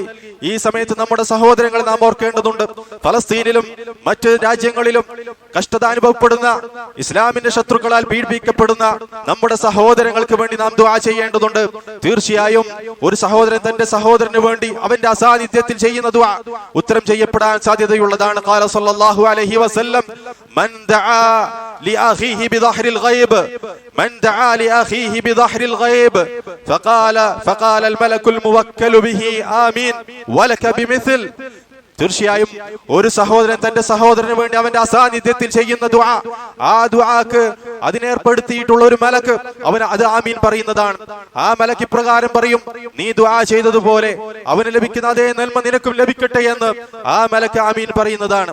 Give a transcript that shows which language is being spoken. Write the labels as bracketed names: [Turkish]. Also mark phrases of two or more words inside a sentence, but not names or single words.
[Malayalam] ഈ സമയത്ത് നമ്മുടെ സഹോദരങ്ങളെ നാം ഓർക്കേണ്ടതുണ്ട്. ഫലസ്തീനിലും മറ്റ് രാജ്യങ്ങളിലും കഷ്ടത അനുഭവപ്പെടുന്ന, ഇസ്ലാമിന്റെ ശത്രുക്കളാൽ പീഡിപ്പിക്കപ്പെടുന്ന നമ്മുടെ സഹോദരങ്ങൾക്ക് വേണ്ടി നാം ദുആ ചെയ്യേണ്ടതുണ്ട്. തീർച്ചയായും ഒരു സഹോദരൻ തന്റെ സഹോദരന് വേണ്ടി അവന്റെ അസാന്നിധ്യത്തിൽ ചെയ്യുന്ന ദുആ ഉത്തരം ചെയ്യപ്പെടാൻ സാധ്യതയുള്ളതാണ്. [Arabic] قال صلى الله عليه وسلم من دعا لأخيه بظهر الغيب من دعا لأخيه بظهر الغيب فقال الملك الموكل به آمين ولك بمثل. [Malayalam] തീർച്ചയായും ഒരു സഹോദരൻ തന്റെ സഹോദരന് വേണ്ടി അവന്റെ അസാന്നിധ്യത്തിൽ ചെയ്യുന്ന ദുആ, ആ ദുആക്ക് അതിനേർപ്പെടുത്തിയിട്ടുള്ള ഒരു മലക്ക് അവൻ അത് ആമീൻ പറയുന്നതാണ്. ആ മലക്ക് ഇപ്രകാരം പറയും, നീ ദുആ ചെയ്തതുപോലെ അവന് ലഭിക്കുന്ന അതേ നന്മ നിനക്കും ലഭിക്കട്ടെ എന്ന് ആ മലക്ക് ആമീൻ പറയുന്നതാണ്.